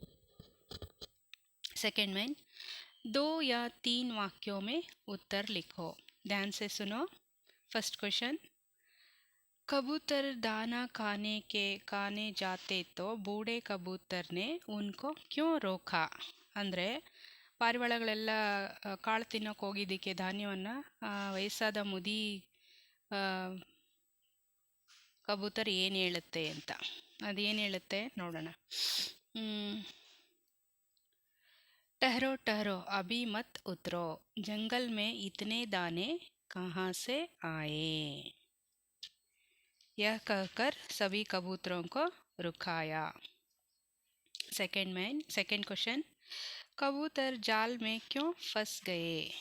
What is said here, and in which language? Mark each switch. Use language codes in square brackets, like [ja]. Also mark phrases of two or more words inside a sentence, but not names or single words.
[hi] सेकेंड में, 2 या 3 वाक्यों में उत्तर लिखो। ध्यान से सुनो। [en] first question, [hi] कबूतर दाना खाने जाते तो बूढ़े कबूतर ने उनको क्यों रोका? [kn] ಅಂದರೆ ಪಾರಿವಾಳಗಳೆಲ್ಲ ಕಾಳು ತಿನ್ನೋಕೆ ಹೋಗಿದ್ದಕ್ಕೆ ಧಾನ್ಯವನ್ನು ವಯಸ್ಸಾದ ಮುದಿ ಕಬೂತರ್ ಏನು ಹೇಳುತ್ತೆ ಅಂತ, ಅದೇನು ಹೇಳುತ್ತೆ ನೋಡೋಣ. [hi] ठहरो ठहरो अभी मत उतरो, जंगल में इतने दाने कहाँ से आए? यह कहकर सभी कबूतरों को रुकाया। [en] second question, [hi] कबूतर जाल में क्यों फंस गए?